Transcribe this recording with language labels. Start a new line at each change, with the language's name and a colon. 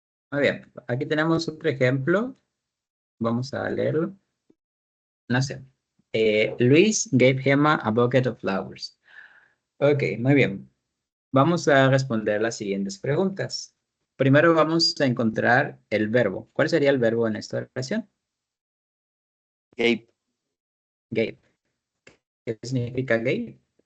Spanish: Muy bien. Aquí tenemos otro ejemplo. Vamos a leerlo. No sé.
English: Luis gave Gemma a bucket of flowers.
Spanish: Ok, muy bien. Vamos a responder las siguientes preguntas. Primero vamos a encontrar el verbo. ¿Cuál sería el verbo en esta oración?
English: Gabe.
Spanish: Gave. ¿Qué significa gave?